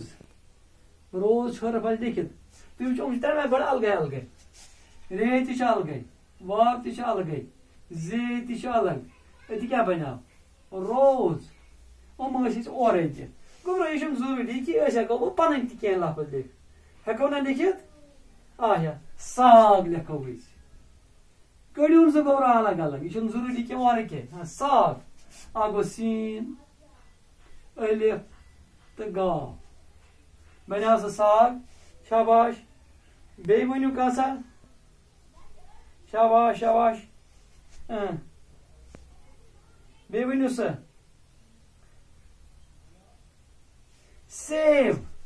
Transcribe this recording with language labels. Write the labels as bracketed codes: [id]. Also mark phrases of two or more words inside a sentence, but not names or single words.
[ks] روز حرف لکھت. تھی وچو ترے بڑا الگے الگے. رے تہ الگے. واو تہ الگے. زے تہ الگ. اتہ کیا بنیو روز. ام اورے تہ. گوبرو یہ ضروری کہ ہیکو پن تہ کی لفظ لکھ. ہیکو نا لکھت. آیا ساگ لکھو کڑیون سہ گوبرو الگ الگ. یہ ضروری کہ اورے کی ساگ. گو سین الف تو گا بنیو سہ ساگ. شاباش. بی ونیو کسا. شاباش شاباش. بی ونیو سا سیب.